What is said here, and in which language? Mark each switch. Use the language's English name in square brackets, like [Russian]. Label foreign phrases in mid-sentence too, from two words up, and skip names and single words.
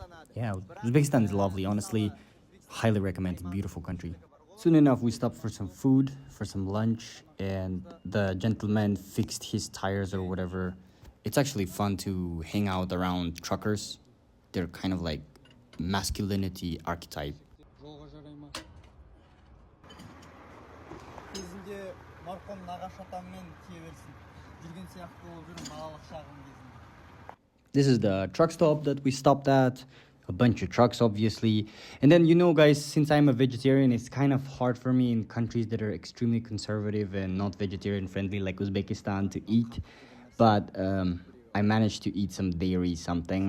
[English] Yeah, Uzbekistan is lovely, honestly. Highly recommended, beautiful country. Soon enough, we stopped for some food, for some lunch, and the gentleman fixed his tires or whatever. It's actually fun to hang out around truckers. They're kind of like masculinity archetype. [Kazakh] Жолға жарайма. Кезінде марқұм нағашы атаммен тие берсін. Жүрген сияқты болып жүрмін балалық шағым кезінде. [English] This is the truck stop that we stopped at. A bunch of trucks, obviously. And then, you know, guys, since I'm a vegetarian, it's kind of hard for me in countries that are extremely conservative and not vegetarian friendly, like Uzbekistan, to eat. But I managed to eat some dairy something.